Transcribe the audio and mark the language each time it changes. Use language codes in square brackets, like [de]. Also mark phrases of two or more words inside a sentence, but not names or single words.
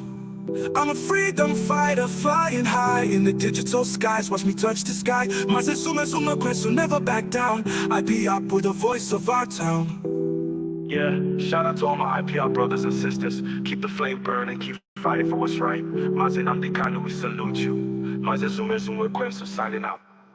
[en] I'm a freedom fighter, flying high in the digital skies. Watch me touch the sky. Mazi, will never back down. I be up with the voice of our town. Yeah, shout out to all my IPR brothers and sisters. Keep the flame burning, keep fighting for what's right. Mazi, Nnamdi, Kanu, we salute you. Mazi, signing out.